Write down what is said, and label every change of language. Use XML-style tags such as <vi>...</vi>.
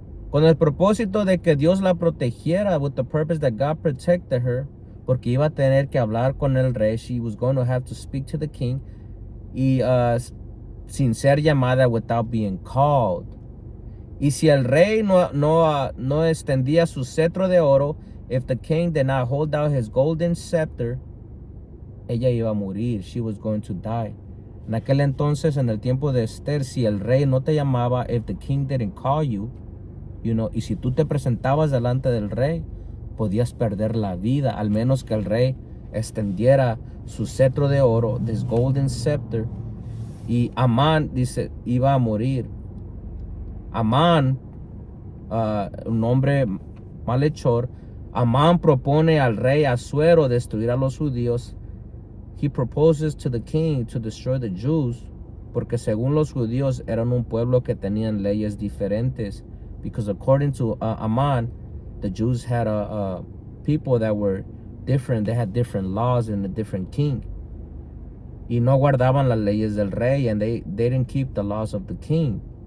<es>Con el propósito de que Dios la protegiera.</es> <en>With the purpose that God protected her.</en> <es>Porque iba a tener que hablar con el rey.</es> <en>She was going to have to speak to the king.</en> <es>Y sin ser llamada,</es> <en>without being called.</en> <es>Y si el rey no extendía su cetro de oro,</es> <en>if the king did not hold out his golden scepter,</en> <es>ella iba a morir.</es> <en>She was going to die.</en> <es>En aquel entonces, en el tiempo de Esther, si el rey no te llamaba,</es> <en>if the king didn't call you,</en> <es>y si tú te presentabas delante del rey, podías perder la vida, al menos que el rey extendiera su cetro de oro,</es> <en>this golden scepter,</en> <es>y Amán, dice, iba a morir. Amán, un hombre malhechor, Amán propone al rey Asuero destruir a los judíos.</es> <en>He proposes to the king to destroy the Jews,</en> <es>porque según los judíos eran un pueblo que tenían leyes diferentes.</es> <en>Because according to Amán, the Jews had a people that were different. They had different laws and a different king.</en> <es>Y no guardaban las leyes del rey,</es> <en>and they didn't keep the laws of the king.</en>